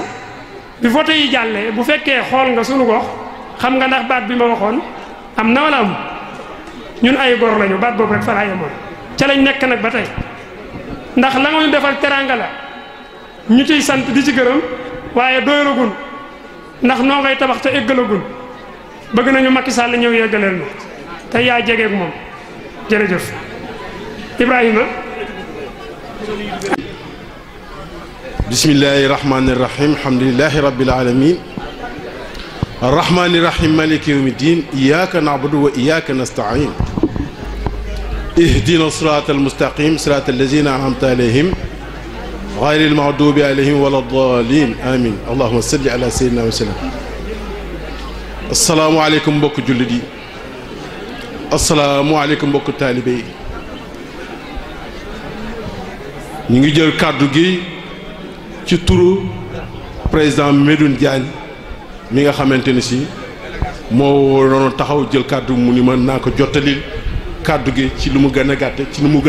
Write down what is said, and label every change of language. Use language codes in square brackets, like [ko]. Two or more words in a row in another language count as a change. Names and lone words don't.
[wo] bi vote yi jàllee bu fekkee xool nga sunu gox xam nga ndax baat bi ma waxoon am na wala am ñun ay gor lañu baat boobu rek fa laa yemoon ca lañ nekk nag ba tey ndax la nga ñu defal teranga la ñu ciy sant di ci gërëm waaye doyalagun ndax noo ngay tabax te eggalagun bëgg nañu Macky Sall ñëw yeggaleel ma te yaa jegeeg moom jërëjëf Ibrahima. [ar] بسم الله الرحمن الرحيم الحمد لله رب العالمين الرحمن الرحيم مالك يوم الدين إياك نعبد وإياك نستعين اهدنا الصراط المستقيم صراط الذين أنعمت عليهم غير المغضوب عليهم ولا الضالين آمين اللهم صل على سيدنا وسلم السلام عليكم [wo] mbokk jullit yi [ar] السلام عليكم [wo] mbokk taalibe yi ñu ngi jël kàddu gi ci turu président Medoune Diagne mi nga xamante ni si moo waroon taxaw jël kàddu mu ni mën naa ko jottalil kàddu gi ci lu mu gën a gàtte ci lu mu gën